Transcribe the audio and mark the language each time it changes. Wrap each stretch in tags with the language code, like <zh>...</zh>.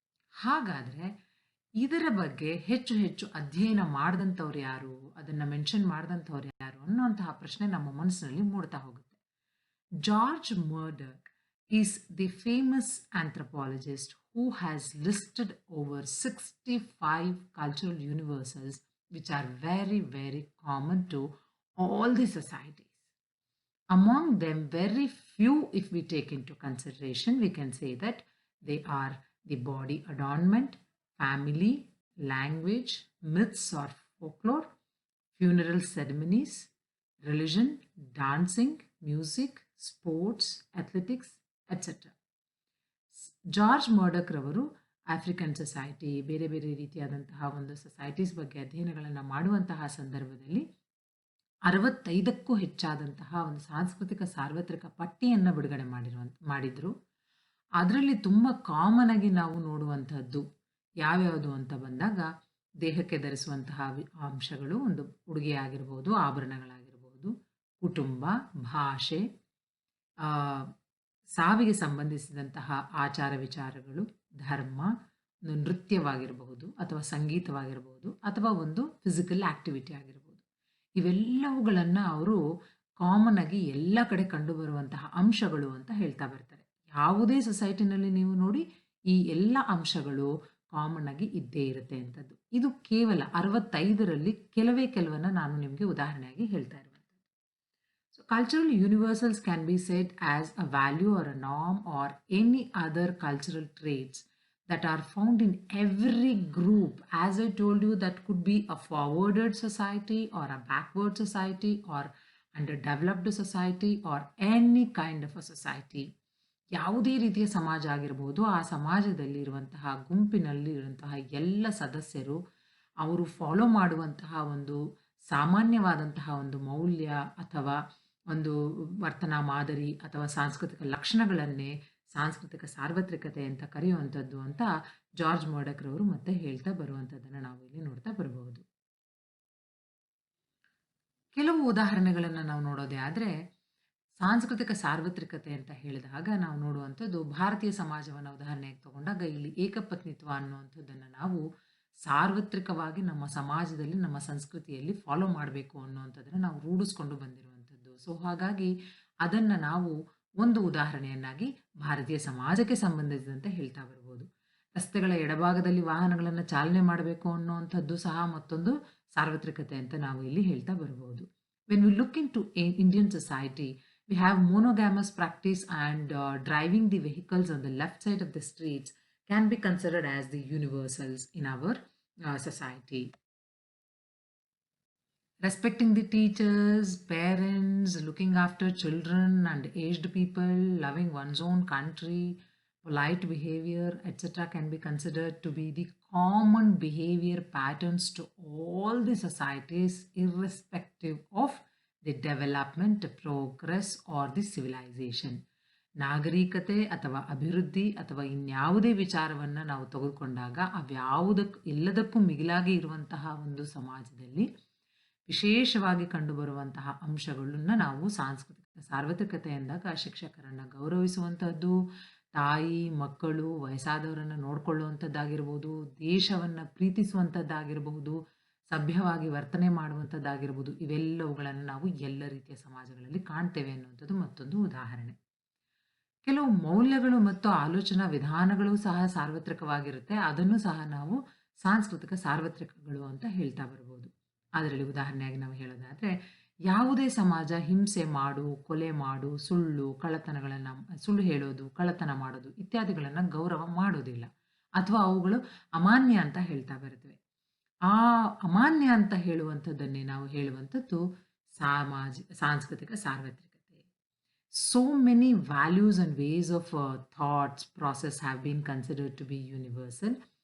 <kn>ಹಾಗಾದರೆ ಇದರ ಬಗ್ಗೆ ಹೆಚ್ಚು ಹೆಚ್ಚು ಅಧ್ಯಯನ ಮಾಡಿದಂಥವ್ರು ಯಾರು, ಅದನ್ನು ಮೆನ್ಷನ್ ಮಾಡಿದಂಥವ್ರು ಯಾರು ಅನ್ನುವಂತಹ ಪ್ರಶ್ನೆ ನಮ್ಮ ಮನಸ್ಸಿನಲ್ಲಿ ಮೂಡ್ತಾ ಹೋಗುತ್ತೆ.</kn> <en>George Murdock is the famous anthropologist who has listed over 65 cultural universals which are very, very common to all the societies. Among them, very few, if we take into consideration, we can say that they are the body adornment, family, language, myths or folklore, funeral ceremonies, religion, dancing, music, sports, athletics, etcetera.</en> <kn>George ಮರ್ಡಾಕ್ ರವರು African society, ಬೇರೆ ಬೇರೆ ರೀತಿಯಾದಂತಹ ಒಂದು societies ಬಗ್ಗೆ ಅಧ್ಯಯನಗಳನ್ನು ಮಾಡುವಂತಹ ಸಂದರ್ಭದಲ್ಲಿ 65ಕ್ಕೂ ಹೆಚ್ಚಾದಂತಹ ಒಂದು ಸಾಂಸ್ಕೃತಿಕ ಸಾರ್ವತ್ರಿಕ ಪಟ್ಟಿಯನ್ನು ಬಿಡುಗಡೆ ಮಾಡಿದ್ರು. ಅದರಲ್ಲಿ ತುಂಬ ಕಾಮನ್ ಆಗಿ ನಾವು ನೋಡುವಂಥದ್ದು ಯಾವ್ಯಾವುದು ಅಂತ ಬಂದಾಗ ದೇಹಕ್ಕೆ ಧರಿಸುವಂತಹ ಅಂಶಗಳು ಒಂದು ಉಡುಗೆ ಆಗಿರ್ಬೋದು, ಆಭರಣಗಳಾಗಿರ್ಬೋದು, ಕುಟುಂಬ, ಭಾಷೆ, ಆ, ಸಾವಿಗೆ ಸಂಬಂಧಿಸಿದಂತಹ ಆಚಾರ ವಿಚಾರಗಳು, ಧರ್ಮ, ಒಂದು ನೃತ್ಯವಾಗಿರಬಹುದು ಅಥವಾ ಸಂಗೀತವಾಗಿರಬಹುದು ಅಥವಾ ಒಂದು ಫಿಸಿಕಲ್ ಆಕ್ಟಿವಿಟಿ ಆಗಿರ್ಬೋದು. ಇವೆಲ್ಲವುಗಳನ್ನು ಅವರು ಕಾಮನ್ ಆಗಿ ಎಲ್ಲ ಕಡೆ ಕಂಡುಬರುವಂತಹ ಅಂಶಗಳು ಅಂತ ಹೇಳ್ತಾ ಬರ್ತಾರೆ. ಯಾವುದೇ ಸೊಸೈಟಿನಲ್ಲಿ ನೀವು ನೋಡಿ ಈ ಎಲ್ಲ ಅಂಶಗಳು ಕಾಮನ್ ಆಗಿ ಇದ್ದೇ ಇರುತ್ತೆ ಅಂತದ್ದು. ಇದು ಕೇವಲ 65ರಲ್ಲಿ ಕೆಲವನ್ನ ನಾನು ನಿಮಗೆ ಉದಾಹರಣೆಯಾಗಿ ಹೇಳ್ತಾ ಇರುವಂಥದ್ದು.</kn> <en>So cultural universals can be said as a value or a norm or any other cultural traits that are found in every group. As I told you, that could be a forwarded society or a backward society or underdeveloped society or any kind of a society.</en> <kn>ಯಾವುದೇ ರೀತಿಯ ಸಮಾಜ ಆಗಿರಬಹುದು, ಆ ಸಮಾಜದಲ್ಲಿರುವಂತಹ ಗುಂಪಿನಲ್ಲಿರುವಂತಹ ಎಲ್ಲ ಸದಸ್ಯರು ಅವರು follow ಮಾಡುವಂತಹ ಒಂದು ಸಾಮಾನ್ಯವಾದಂತಹ ಒಂದು ಮೌಲ್ಯ ಅಥವಾ ಒಂದು ವರ್ತನಾ ಮಾದರಿ ಅಥವಾ ಸಾಂಸ್ಕೃತಿಕ ಲಕ್ಷಣಗಳನ್ನೇ ಸಾಂಸ್ಕೃತಿಕ ಸಾರ್ವತ್ರಿಕತೆ ಅಂತ ಕರೆಯುವಂಥದ್ದು ಅಂತ ಜಾರ್ಜ್ ಮರ್ಡಕ್ರವರು ಮತ್ತೆ ಹೇಳ್ತಾ ಬರುವಂಥದ್ದನ್ನು ನಾವು ಇಲ್ಲಿ ನೋಡ್ತಾ ಬರಬಹುದು. ಕೆಲವು ಉದಾಹರಣೆಗಳನ್ನು ನಾವು ನೋಡೋದೇ ಆದರೆ, ಸಾಂಸ್ಕೃತಿಕ ಸಾರ್ವತ್ರಿಕತೆ ಅಂತ ಹೇಳಿದಾಗ ನಾವು ನೋಡುವಂಥದ್ದು ಭಾರತೀಯ ಸಮಾಜವನ್ನು ಉದಾಹರಣೆಗೆ ತಗೊಂಡಾಗ ಇಲ್ಲಿ ಏಕಪತ್ನಿತ್ವ ಅನ್ನುವಂಥದ್ದನ್ನು ನಾವು ಸಾರ್ವತ್ರಿಕವಾಗಿ ನಮ್ಮ ಸಮಾಜದಲ್ಲಿ ನಮ್ಮ ಸಂಸ್ಕೃತಿಯಲ್ಲಿ ಫಾಲೋ ಮಾಡಬೇಕು ಅನ್ನುವಂಥದ್ದನ್ನು ನಾವು ರೂಢಿಸ್ಕೊಂಡು ಬಂದಿರುವಂಥದ್ದು. ಸೊ ಹಾಗಾಗಿ ಅದನ್ನು ನಾವು ಒಂದು ಉದಾಹರಣೆಯನ್ನಾಗಿ ಭಾರತೀಯ ಸಮಾಜಕ್ಕೆ ಸಂಬಂಧಿಸಿದಂತೆ ಹೇಳ್ತಾ ಬರ್ಬೋದು. ರಸ್ತೆಗಳ ಎಡಭಾಗದಲ್ಲಿ ವಾಹನಗಳನ್ನು ಚಾಲನೆ ಮಾಡಬೇಕು ಅನ್ನುವಂಥದ್ದು ಸಹ ಮತ್ತೊಂದು ಸಾರ್ವತ್ರಿಕತೆ ಅಂತ ನಾವು ಇಲ್ಲಿ ಹೇಳ್ತಾ ಬರ್ಬೋದು.</kn> <en>When we look into Indian society, we have monogamous practice and driving the vehicles on the left side of the streets can be considered as the universals in our society. Respecting the teachers, parents, looking after children and aged people, loving one's own country, polite behavior, etc. can be considered to be the common behavior patterns to all the societies irrespective of the development, progress or the civilisation.</en> <kn>ನಾಗರಿಕತೆ ಅಥವಾ ಅಭಿವೃದ್ಧಿ ಅಥವಾ ಇನ್ಯಾವುದೇ ವಿಚಾರವನ್ನು ನಾವು ತೆಗೆದುಕೊಂಡಾಗ ಎಲ್ಲದಕ್ಕೂ ಮಿಗಿಲಾಗಿ ಇರುವಂತಹ ಒಂದು ಸಮಾಜದಲ್ಲಿ ವಿಶೇಷವಾಗಿ ಕಂಡುಬರುವಂತಹ ಅಂಶಗಳನ್ನು ನಾವು ಸಾಂಸ್ಕೃತಿಕ ಸಾರ್ವತ್ರಿಕತೆ ಎಂದಾಗ ಶಿಕ್ಷಕರನ್ನು ಗೌರವಿಸುವಂಥದ್ದು, ತಾಯಿ ಮಕ್ಕಳು ವಯಸ್ಸಾದವರನ್ನು ನೋಡ್ಕೊಳ್ಳುವಂಥದ್ದಾಗಿರ್ಬೋದು, ದೇಶವನ್ನು ಪ್ರೀತಿಸುವಂಥದ್ದಾಗಿರಬಹುದು, ಸಭ್ಯವಾಗಿ ವರ್ತನೆ ಮಾಡುವಂಥದ್ದಾಗಿರ್ಬೋದು, ಇವೆಲ್ಲವುಗಳನ್ನು ನಾವು ಎಲ್ಲ ರೀತಿಯ ಸಮಾಜಗಳಲ್ಲಿ ಕಾಣ್ತೇವೆ ಅನ್ನುವಂಥದ್ದು ಮತ್ತೊಂದು ಉದಾಹರಣೆ. ಕೆಲವು ಮೌಲ್ಯಗಳು ಮತ್ತು ಆಲೋಚನಾ ವಿಧಾನಗಳು ಸಹ ಸಾರ್ವತ್ರಿಕವಾಗಿರುತ್ತೆ. ಅದನ್ನು ಸಹ ನಾವು ಸಾಂಸ್ಕೃತಿಕ ಸಾರ್ವತ್ರಿಕಗಳು ಅಂತ ಹೇಳ್ತಾ ಬರ್ಬೋದು. ಅದರಲ್ಲಿ ಉದಾಹರಣೆಯಾಗಿ ನಾವು ಹೇಳೋದಾದರೆ, ಯಾವುದೇ ಸಮಾಜ ಹಿಂಸೆ ಮಾಡು, ಕೊಲೆ ಮಾಡು, ಸುಳ್ಳು ಹೇಳೋದು, ಕಳ್ಳತನ ಮಾಡೋದು ಇತ್ಯಾದಿಗಳನ್ನು ಗೌರವ ಮಾಡೋದಿಲ್ಲ ಅಥವಾ ಅವುಗಳು ಅಮಾನ್ಯ ಅಂತ ಹೇಳ್ತಾ ಬರ್ತವೆ. ಆ ಅಮಾನ್ಯ ಅಂತ ಹೇಳುವಂಥದ್ದನ್ನೇ ನಾವು ಹೇಳುವಂಥದ್ದು ಸಾಂಸ್ಕೃತಿಕ ಸಾರ್ವತ್ರಿಕತೆ.</kn> <en>So many values and ways of thoughts process have been considered to be universal.</en>